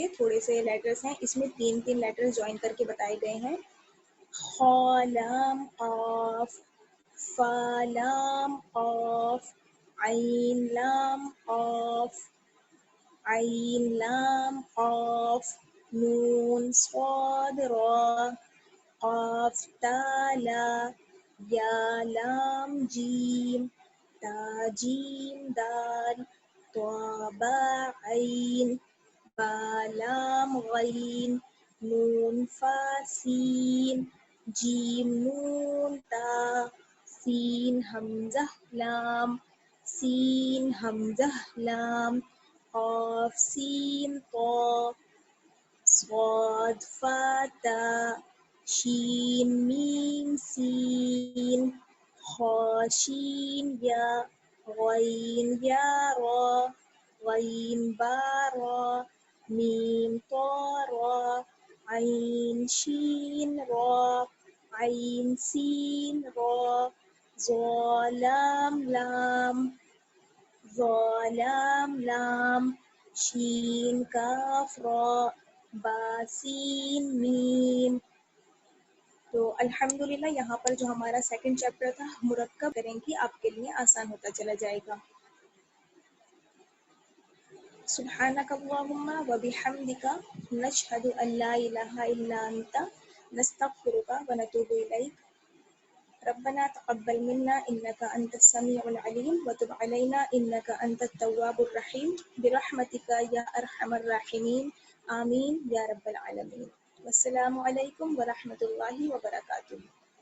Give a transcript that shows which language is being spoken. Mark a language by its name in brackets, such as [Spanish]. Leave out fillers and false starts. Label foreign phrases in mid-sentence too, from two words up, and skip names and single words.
[Urdu] تھوڑے سے لیٹرز ہیں, اس میں تین لیٹرز جوائن کر کے بتائے گئے ہیں. [Arabic] خا لام قاف فا لام قاف عین لام قاف عین لام قاف نون صاد را قاف تا لا یا لام جیم تا جیم دال طا با عین با لام غین نون فا سین جیم نون تا سین حمزہ لام سین حمزہ لام قاف سین طا صاد فا تا شین میم سین خا شین یا غین یا را غین با را میم طا را عین شین را عین سین را ظا لام لام ظا لام لام شین کاف را با سین میم. [Urdu] تو الحمدللہ یہاں پر جو ہمارا [English] second chapter [Urdu] تھا مرکب کریں گی, آپ کے لیے آسان ہوتا چلا جائے گا. [Arabic] سبحانک اللہم و بحمدک نشہد ان لا الہ الا انت نستغفرک و نتوب الیک. ربنا تقبل منا انك انت السميع العليم وتب علينا انك انت التواب الرحيم برحمتك يا ارحم الراحمين آمین یا رب العالمین. والسلام علیکم ورحمۃ اللہ وبرکاتہ.